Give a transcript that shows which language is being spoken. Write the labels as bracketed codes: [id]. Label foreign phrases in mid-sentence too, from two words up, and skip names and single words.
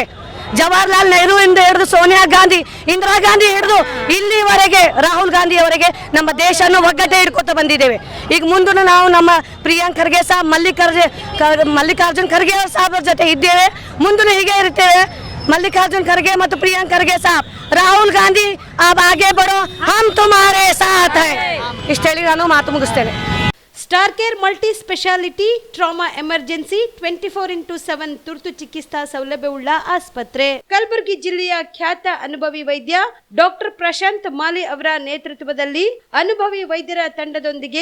[kn] ಜವಾಹರ್ಲಾಲ್ ನೆಹರುವಿಂದ ಹಿಡಿದು ಸೋನಿಯಾ ಗಾಂಧಿ, ಇಂದಿರಾ ಗಾಂಧಿ ಹಿಡಿದು ಇಲ್ಲಿವರೆಗೆ ರಾಹುಲ್ ಗಾಂಧಿಯವರೆಗೆ ನಮ್ಮ ದೇಶವನ್ನು ಒಗ್ಗಟ್ಟೆ ಹಿಡ್ಕೊತ ಬಂದಿದ್ದೇವೆ. ಈಗ ಮುಂದೂ ನಾವು ನಮ್ಮ ಪ್ರಿಯಾಂಕ್ ಖರ್ಗೆ ಸಾಬ್, ಮಲ್ಲಿಕಾರ್ಜುನ್ ಖರ್ಗೆ ಸಾಬರ ಜೊತೆ ಇದ್ದೇವೆ, ಮುಂದೂ ಹೀಗೆ ಇರ್ತೇವೆ. [hi] मल्लिकार्जुन खड़गे ಮತ್ತು ಪ್ರಿಯಾಂಕ್ ಖರ್ಗೆ ಸಾಬ್, ರಾಹುಲ್ ಗಾಂಧಿ अब आगे बढ़ो हम तुम्हारे साथ है. [kn] ಇಷ್ಟು ಹೇಳಿ ನಾನು ಮಾತು ಮುಗಿಸ್ತೇನೆ. ಸ್ಟಾರ್ ಕೇರ್ [en] multi speciality trauma emergency [kn] 24x7 ತುರ್ತು ಚಿಕಿತ್ಸಾ ಸೌಲಭ್ಯವುಳ್ಳ ಆಸ್ಪತ್ರೆ. ಕಲಬುರಗಿ ಜಿಲ್ಲೆಯ ಖ್ಯಾತ ಅನುಭವಿ ವೈದ್ಯ ಡಾಕ್ಟರ್ ಪ್ರಶಾಂತ್ ಮಾಲಿ ಅವರ ನೇತೃತ್ವದಲ್ಲಿ ಅನುಭವಿ ವೈದ್ಯರ ತಂಡದೊಂದಿಗೆ